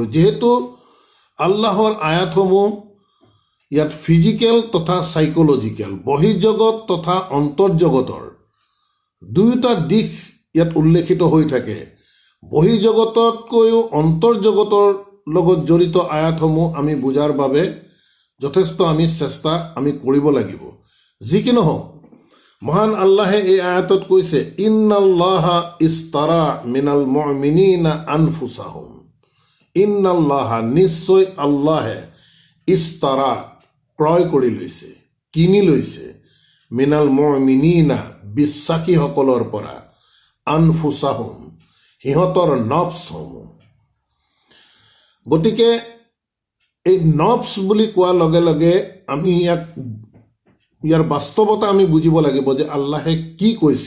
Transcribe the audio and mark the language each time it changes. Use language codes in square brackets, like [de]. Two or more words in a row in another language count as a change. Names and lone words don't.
[as] যিহেতু আল্লাহৰ আয়াতসমূহ ইয়াত ফিজিকেল তথা চাইকলজিকেল, বহিৰ্জগত তথা অন্তৰ্জগতৰ দুয়োটা দিশ ইয়াত উল্লেখিত হৈ থাকে। বহিৰ্জগততকৈও অন্তৰ্জগতৰ লগত জড়িত আয়াতসমূহ আমি বুজাৰ বাবে যথেষ্ট আমি চেষ্টা কৰিব লাগিব। যি কি নহওক, মহান আল্লাহে এই আয়াতত কৈছে, [ar] إن الله اشترى من المؤمنين أنفسهم. إن الله, [as] নিশ্চয় আল্লাহে, ইস্তাৰা, ক্ৰয় কৰি লৈছে, কিনি লৈছে, [ar] من المؤمنين, [as] বিশ্বাসীসকলৰ পৰা, আনফুসাহুম, সিহঁতৰ নফছসমূহ। গতিকে এই নফছ বুলি কোৱাৰ লগে লগে আমি ইয়াৰ বাস্তৱতা আমি বুজিব লাগিব যে আল্লাহে কি কৈছে।